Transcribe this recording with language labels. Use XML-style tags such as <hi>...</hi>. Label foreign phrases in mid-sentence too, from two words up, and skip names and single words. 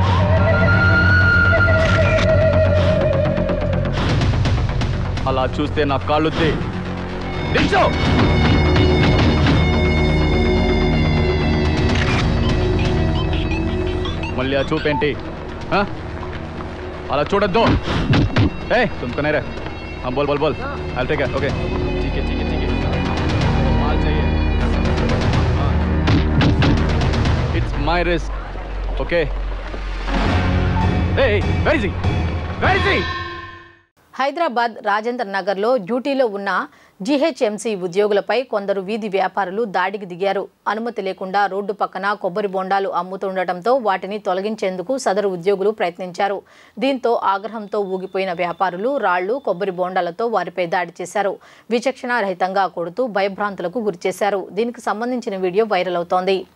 <te>అలా చూస్తే నా కాళ్ళు దించు. మళ్ళీ ఆ చూపేంటి, అలా చూడొద్దు.</te> <hi>ए तुमको नहीं रे, हाँ बोल</hi> <en>I'll take it, okay,</en> <hi>ठीक है माल चाहिए,</hi> <en>it's my risk, okay. Hey, where is he?</en> <te>హైదరాబాద్ రాజేంద్ర నగర్లో డ్యూటీలో ఉన్న జీహెచ్ఎంసీ ఉద్యోగులపై కొందరు వీధి వ్యాపారులు దాడికి దిగారు. అనుమతి లేకుండా రోడ్డు పక్కన కొబ్బరి బొండాలు అమ్ముతుండటంతో వాటిని తొలగించేందుకు సదరు ఉద్యోగులు ప్రయత్నించారు. దీంతో ఆగ్రహంతో ఊగిపోయిన వ్యాపారులు రాళ్లు, కొబ్బరి బొండాలతో వారిపై దాడి చేశారు. విచక్షణారహితంగా కొడుతూ భయభ్రాంతులకు గురిచేశారు. దీనికి సంబంధించిన వీడియో వైరల్ అవుతోంది.</te>